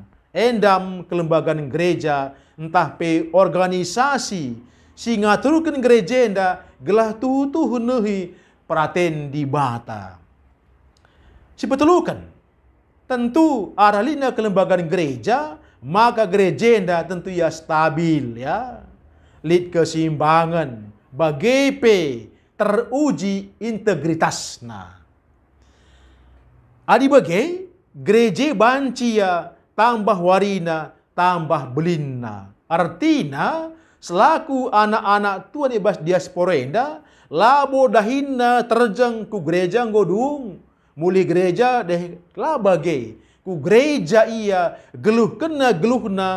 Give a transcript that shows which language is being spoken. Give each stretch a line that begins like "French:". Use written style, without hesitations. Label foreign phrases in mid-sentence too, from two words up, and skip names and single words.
Batak Karo: Endam kelembagaan gereja, entah pe organisasi, si ngaturkan gereja enda gelah tutuh nehi peraten di bata. Si betelukan, tentu aralina kelembagaan gereja, maka gereja enda tentu ya stabil ya. Lid keseimbangan, bagepe teruji integritasna. Adi bagai gereja bancia tambah warina tambah belinna. Artinya selaku anak-anak Tuhan ibas diaspora enda labo dahinna terjeng ku gereja ngodung muli gereja deh lah bagai ku gereja ia geluh kena